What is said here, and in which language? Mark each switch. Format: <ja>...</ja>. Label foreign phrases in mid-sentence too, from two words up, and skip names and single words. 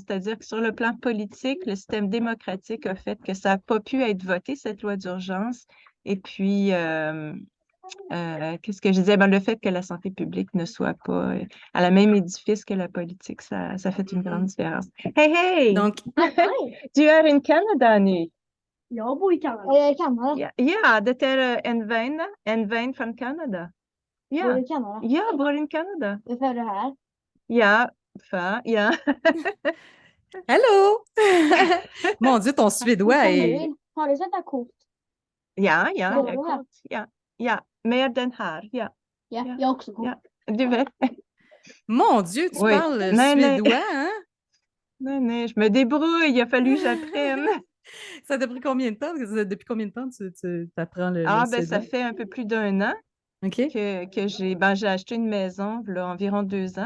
<fr>C'est-à-dire que sur le plan politique, le système démocratique a fait que ça n'a pas pu être voté, cette loi d'urgence. Et puis, qu'est-ce que je disais? Ben, le fait que la santé publique ne soit pas à la même édifice que la politique, ça fait une grande Mhm. différence. Hey, hey! Donc,</fr> <sv>Du är in Kanada nu? Jag bor i Kanada. Kanada. Ja, ja, det är en vän från Kanada. Bor Ja, du i Kanada? jag bor i Kanada. Varför är du här? Ja, ja. allô?</sv> <fr>Mon Dieu, ton suédois est.</fr> <sv>Har du sett det kort? Ja, ja, Bor det är du här? gott. Ja, ja, med den här. Ja, Ja, Ja. jag har också kort. ja. Du vet.</sv> <fr>Mon Dieu, tu Oui. parles</fr> <sv>Nej, nej.</sv> <fr>suédois, hein? Non, non, je me débrouille. Il a fallu que j'apprenne. Ça t'a pris combien de temps? Depuis combien de temps tu apprends le Ah, ben, ça suédois? fait un peu plus d'1 an OK. que j'ai acheté une maison, là, environ 2 ans.</fr>